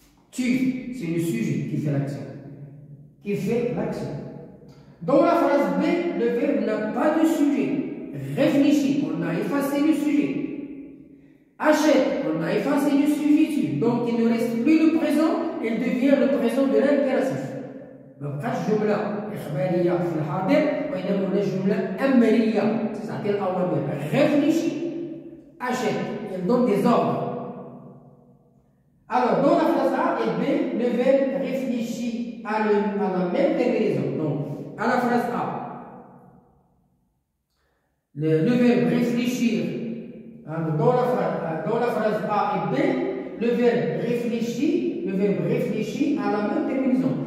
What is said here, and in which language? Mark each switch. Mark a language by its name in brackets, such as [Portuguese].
[French] Tu, c'est le sujet qui fait l'action. Qui fait l'action. Dans la phrase B, le verbe n'a pas de sujet. Réfléchis, on a effacé le sujet. Achète, on a effacé le sujet. Donc il ne reste plus le présent, il devient le présent de l'impératif. [Arabic] مبقاش جملة إخبارية في الحاضر وإنما هنا جملة أمرية تعطي الأوامر [French] réfléchis, achète, elle donne des ordres. Alors dans la phrase A et B, le verbe réfléchit à la même terminaison. Donc à la phrase A, le verbe réfléchir, dans la phrase A et B, le verbe réfléchit à la même terminaison.